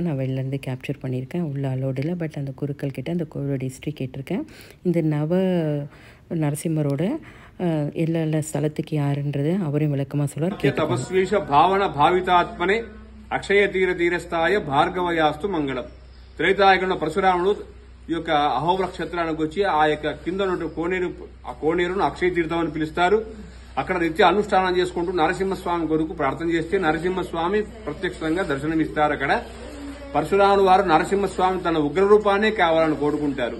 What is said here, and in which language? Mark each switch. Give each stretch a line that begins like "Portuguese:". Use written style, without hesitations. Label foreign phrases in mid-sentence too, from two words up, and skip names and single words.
Tamil: நான் வெளிலேருந்து கேப்சர் பண்ணியிருக்கேன், உள்ள அலோடில். பட் அந்த குருக்கள் கிட்ட அந்த கோயிலோட ஹிஸ்ட்ரி கேட்டிருக்கேன். இந்த நரசிம்மரோட எல்லா ஸ்தலத்துக்கு யாருன்றது அவரையும் விளக்கமாக சொல்லுவார்.
Sanskrit: तपस्वीश पावन भाविताात्मने अक्षय धीर धीरस्थाय भार्गवायास्तु मङ्गलम्.
Telugu: త్రేతాయుగంలో పరశురాముడు ఈ యొక్క అహోబల క్షేత్రానికి వచ్చి ఆ యొక్క కింద కోనేరును అక్షయ తీర్థం అని పిలుస్తారు. అక్కడ నిత్య అనుష్ఠానం చేసుకుంటూ నరసింహస్వామి కొరకు ప్రార్థన చేస్తే నరసింహస్వామి ప్రత్యక్షంగా దర్శనమిస్తారు. అక్కడ పరశురాముడు వారు నరసింహస్వామి తన ఉగ్ర రూపాన్నే కావాలని కోరుకుంటారు.